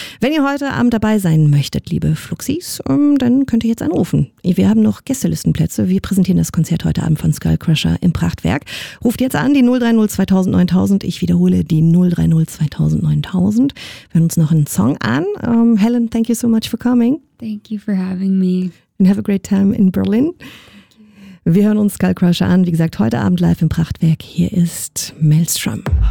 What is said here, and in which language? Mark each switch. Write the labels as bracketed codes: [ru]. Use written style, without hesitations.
[de] Wenn ihr heute Abend dabei sein möchtet, liebe Fluxis, dann könnt ihr jetzt anrufen. Wir haben noch Gästelistenplätze. Wir präsentieren das Konzert heute Abend von Skullcrusher im Prachtwerk. Ruft jetzt an, die 030 2000 9000. Ich wiederhole, die 030 2000 9000. Wir hören uns noch einen Song an. [en] Helen, thank you so much for coming. Thank you for having me. And have a great time in Berlin. [de] Wir hören uns Skullcrusher an. Wie gesagt, heute Abend live im Prachtwerk. Hier ist Maelstrom.